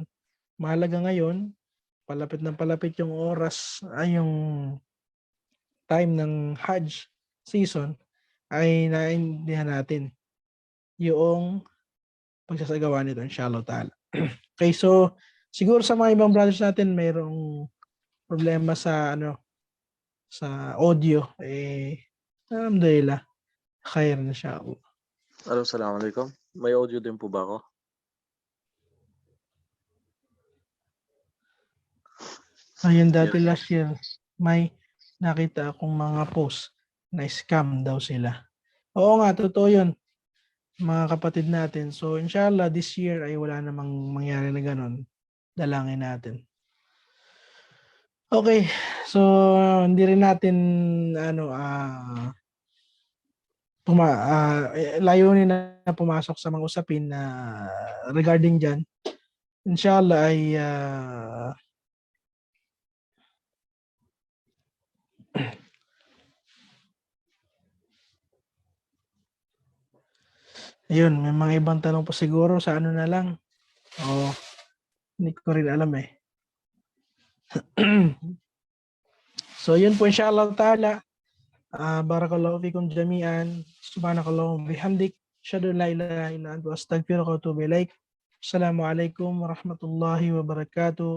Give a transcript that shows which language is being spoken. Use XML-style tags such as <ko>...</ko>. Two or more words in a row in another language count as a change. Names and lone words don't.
<tl>Mahalaga ngayon, palapit ng palapit yung oras ay yung time ng Hajj season, ay naiintindihan natin yung pagsasagawa nito</tl> <ar>إن شاء الله تعالى.</ar> <tl>Okay, so siguro sa mga ibang brothers natin mayroong problema sa sa audio,</tl> <ar>الحمد لله خير</ar> <tl>na siya. Assalamualaikum. May audio din po ba ako? Ayun, dati Yes.</tl> <en>last year</en> <tl>may nakita akong mga post na scam daw sila. Oo nga, totoo yun, mga kapatid natin. So inshallah</tl> <en>this year</en> <tl>ay wala namang mangyari na ganun. Dalangin natin. Okay, so hindi rin natin layunin na pumasok sa mga usapin na regarding dyan. Inshallah ay ayun, may mga ibang tanong pa siguro sa na lang. Hindi ko rin alam eh. So yun po</tl> <ar>إن شاء الله تعالى. بارك الله فيكم جميعا. سبحانك اللهم وبحمدك. أشهد أن لا إله إلا أنت أستغفرك وأتوب إليك. السلام عليكم ورحمة الله وبركاته.</ar>